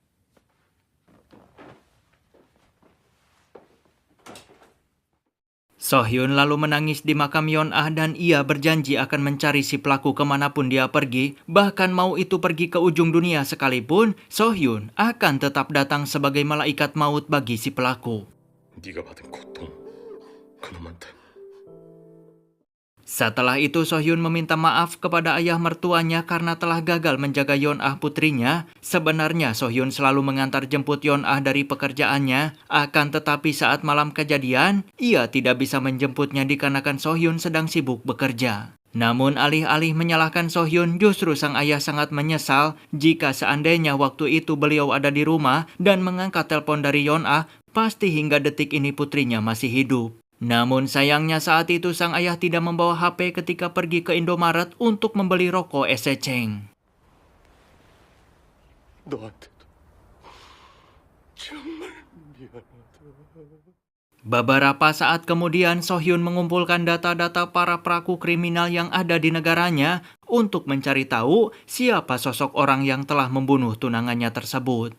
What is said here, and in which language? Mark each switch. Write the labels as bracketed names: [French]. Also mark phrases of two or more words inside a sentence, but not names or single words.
[Indonesian] So Hyun lalu menangis di makam Yeon Ah dan ia berjanji akan mencari si pelaku kemanapun dia pergi, bahkan mau itu pergi ke ujung dunia sekalipun, So Hyun akan tetap datang sebagai malaikat maut bagi si pelaku. [Korean] 네가 받은 고통 그놈한테 [Indonesian] Setelah itu So Hyun meminta maaf kepada ayah mertuanya karena telah gagal menjaga Yeon Ah putrinya. Sebenarnya So Hyun selalu mengantar jemput Yeon Ah dari pekerjaannya, akan tetapi saat malam kejadian, ia tidak bisa menjemputnya dikarenakan So Hyun sedang sibuk bekerja. Namun alih-alih menyalahkan So Hyun, justru sang ayah sangat menyesal jika seandainya waktu itu beliau ada di rumah dan mengangkat telepon dari Yeon Ah, pasti hingga detik ini putrinya masih hidup. Namun sayangnya saat itu sang ayah tidak membawa HP ketika pergi ke Indomaret untuk membeli rokok eseceng. [Korean] 너한테도 정말 미안하다. [Indonesian] Beberapa saat kemudian So Hyun mengumpulkan data-data para pelaku kriminal yang ada di negaranya untuk mencari tahu siapa sosok orang yang telah membunuh tunangannya tersebut.